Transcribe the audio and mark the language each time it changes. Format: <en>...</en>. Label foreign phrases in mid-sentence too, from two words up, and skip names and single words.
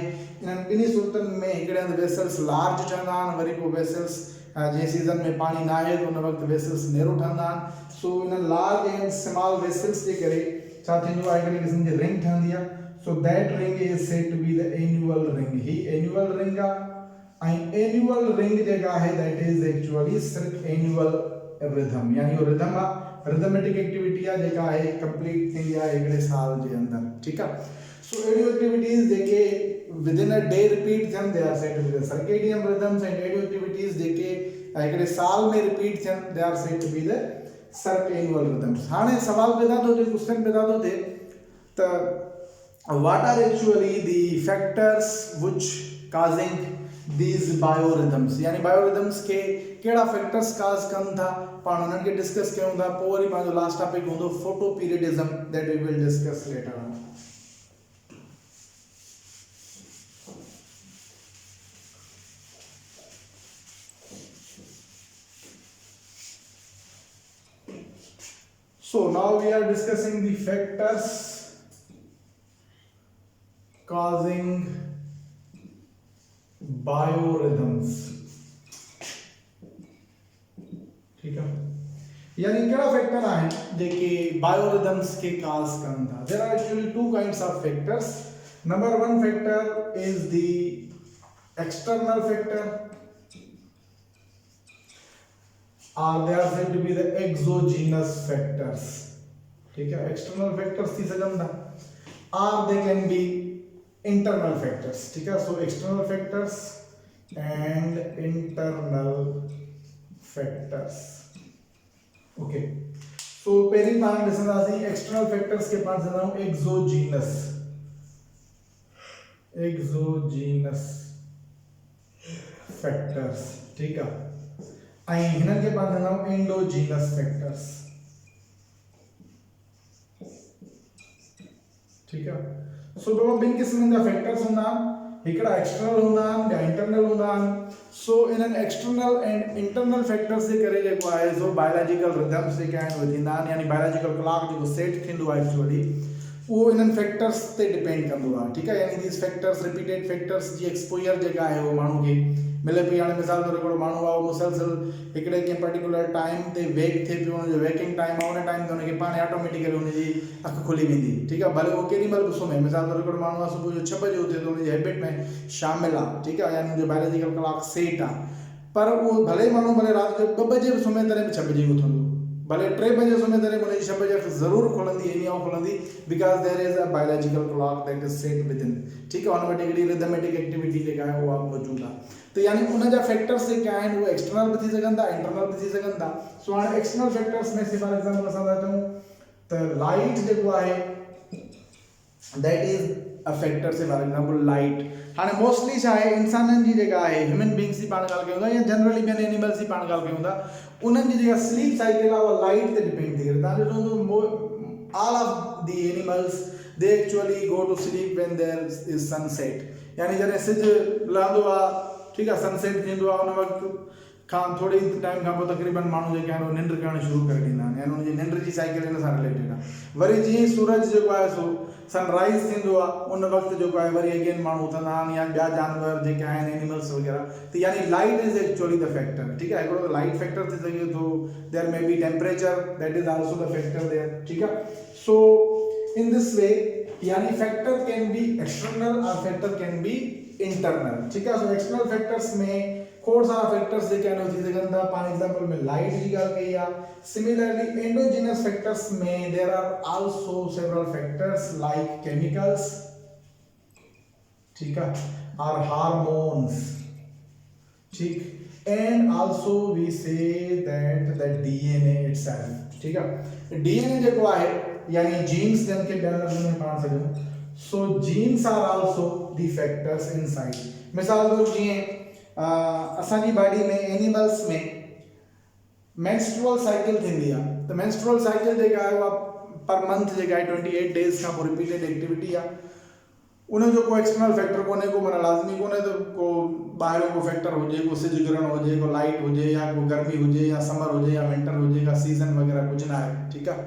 <sd>इन्हनि ॿिन्ही सूरतनि में हिकिड़े हंधि</sd> <en>vessels large</en> <sd>ठहंदा आहिनि, वरी पोइ वेसल्स जंहिं सीज़न में पाणी न आहे त उन वक़्तु</sd> <en>vessels narrow</en> <sd>ठहंदा आहिनि। सो इन</sd> <en>large and small vessels</en> <sd>जे करे छा थींदो आहे, हिकिड़ी क़िस्म जी रिंग ठहंदी आहे।</sd> <en>So that ring is said to be the annual ring. ही annual ring</en> <sd>आहे ऐं</sd> <en>annual ring</en> <sd>जेका आहे</sd> <en>that is actually सिर्फ annual rhythm,</en> <sd>यानी वो rhythm आहे,</sd> <en>rhythmic activity</en> <sd>आहे जेका आहे complete थींदी आहे हिकिड़े साल जे अंदरि, ठीकु आहे।</sd> <en>So radio activities जेके within a day repeat थियनि they are said to be the circadian rhythms, and radio activities</en> <sd>जेके हिकिड़े साल में</sd> <en>repeat थियनि they are said to be the circannual rhythms।</en> <sd>हाणे सवाल पैदा थो थिए, क्वेश्चन पैदा थो थिए त</sd> <en>what are actually the factors which causing these biorhythms,</en> <sd>यानी biorhythms के केड़ा</sd> <en>factors cause</en> <sd>कन था, पाण उन्हनि खे डिस्कस कयूं था, पोइ वरी पंहिंजो</sd> <en>last topic</en> <sd>हूंदो</sd> <en>photoperiodism that we will discuss later on। So now we are discussing the factors causing biorhythms,</en> <ur>ٹھیک ہے,</ur> <sd>यानी केड़ा फैक्टर आहिनि जेके biorhythms के cause कन था।</sd> <en>There are actually two kinds of factors। Number one factor is the external factor, or they are said to be the exogenous factors,</en> <ur>ٹھیک ہے,</ur> <en>external factors</en> <sd>थी सघनि था,</sd> <en>or they can be internal factors,</en> <ur>ٹھیک ہے.</ur> <en>So external factors and internal factors, okay।</en> <sd>So पहली पाण ॾिसंदासीं</sd> <en>external factors</en> <sd>के पाण ॾिसंदा</sd> <en>exogenous factors,</en> <ur>ٹھیک ہے,</ur> <sd>ऐं हिननि खे पाण ॾिसंदा</sd> <en>endogenous factors,</en> <ur>ٹھیک ہے.</ur> <sd>सो दो ॿिनि क़िस्मनि जा फैक्टर्स हूंदा आहिनि, हिकिड़ा एक्सटर्नल हूंदा आहिनि ॿिया इंटरनल हूंदा आहिनि। सो इन्हनि</sd> <en>external and internal factors</en> <sd>जे करे जेको आहे सो</sd> <en>biological rhythms</en> <sd>जेके आहिनि उहे थींदा आहिनि, यानी</sd> <en>biological clock</en> <sd>जेको सेट थींदो आहे एक्चुअली उहो इन्हनि फैक्टर्स ते डिपेंड कंदो आहे, ठीकु आहे, यानी</sd> <en>these factors repeated factors</en> <sd>जी एक्सपोजर जेका आहे उहो माण्हू खे मिले पई। हाणे मिसाल तौर हिकिड़ो माण्हू आहे मुसलसल हिकिड़े कंहिं</sd> <en>particular time</en> <sd>ते वेक थिए पियो, हुनजो</sd> <en>waking time</en> <sd>आहे, उन टाइम ते हुनखे पाण ऑटोमेटिकली हुनजी अखि खुली वेंदी, ठीकु आहे, भले उहो केॾी महिल बि सुम्हे। मिसाल तौर हिकिड़ो माण्हू आहे सुबुह जो 6 बजे उथे त हुनजी हैबिट में शामिल आहे, ठीकु आहे, यानी हुनजो</sd> <en>biological clock</en> <sd>सेट आहे, पर उहो भले माण्हू भले राति जो 2 बजे बि सुम्हे तॾहिं बि 6 बजे उथंदो, भले 3 बजे सुम्हे तॾहिं हुनजी 6 बजे अखि ज़रूरु खुलंदी, इन खुलंदी,</sd> <en>because there is a biological clock that is set within,</en> <sd>ठीकु आहे, हुन वटि हिकिड़ी</sd> <en>rhythmic activity</en> <sd>जेका आहे उहा मौजूदु आहे। तो यानी उन जा फैक्टर्स जेके आहिनि उहे एक्सटर्नल बि थी सघनि था, इंटरनल बि थी सघनि था। सो हाणे</sd> <en>external factors</en> <sd>में</sd> <en>for example</en> <sd>असां था चऊं त लाइट जेको आहे</sd> <en>that is a factor say for example light.</en> <sd>हाणे मोस्टली छा आहे इंसाननि जी जेका आहे</sd> <en>human beings</en> <sd>जी पाण ॻाल्हि कयूं था या जनरली ॿियनि एनिमल्स जी पाण ॻाल्हि कयूं था, उन्हनि जी जेका</sd> <en>sleep cycle</en> <sd>आहे उहा लाइट ते डिपेंड थी करे। तव्हां ॾिठो हूंदो</sd> <en>all of the animals they actually go to sleep when there is sunset,</en> <sd>यानी जॾहिं सिज लहंदो आहे, ठीकु आहे, सनसेट थींदो आहे, उन वक़्तु खां थोरे टाइम खां पोइ तक़रीबन माण्हू जेके आहिनि निंड करणु शुरू करे ॾींदा आहिनि, यानी हुनजी निंड जी साइकिल हिन सां रिलेटेड आहे। वरी जीअं सूरज जेको आहे सो सनराइज़ थींदो आहे, उन वक़्तु जेको आहे वरी अगेन माण्हू उथंदा आहिनि या ॿिया जानवर जेके आहिनि एनिमल्स वग़ैरह, त यानी</sd> <en>light is actually the factor,</en> <sd>ठीकु आहे, हिकिड़ो</sd> <en>light factor</en> <sd>थी सघे थो,</sd> <en>there may be temperature that is also the factor there,</en> <sd>ठीकु आहे।</sd> <en>so in this way यानी factor can be external और factor can be internal,</en> <ur>ٹھیک ہے.</ur> <sd>सो</sd> <en>external factors</en> <sd>में खोड़ सारा फैक्टर्स जेके आहिनि थी सघनि था,</sd> <en>for example</en> <sd>में लाइट जी ॻाल्हि कई आहे।</sd> <en>similarly endogenous factors में there are also several factors like chemicals,</en> <ur>ٹھیک ہے,</ur> <en>or hormones, ठीक, and also we say that the DNA itself,</en> <ur>ٹھیک ہے,</ur> <sd>डीएनए जेको आहे यानी जीन्स जिनके ॿियनि में पाण सघूं,</sd> <en>so genes are also the factors inside.</en> <sd>मिसाल तौर जीअं असांजी बॉडी में एनिमल्स में</sd> <en>menstrual cycle</en> <sd>थींदी आहे, त</sd> <en>menstrual cycle</en> <sd>जेका आहे उहा</sd> <en>per month</en> <sd>जेका आहे 28 डेज़ खां पोइ</sd> <en>repeated activity</en> <sd>आहे, उन जो कोई</sd> <en>external factor</en> <sd>कोन्हे को, माना लाज़मी कोन्हे त को ॿाहिरियों को फैक्टर हुजे, को सिज ग्रहण हुजे, को लाइट हुजे, या को गर्मी हुजे, या समर हुजे, या विंटर हुजे, का सीज़न वग़ैरह कुझु न आहे, ठीकु आहे।</sd>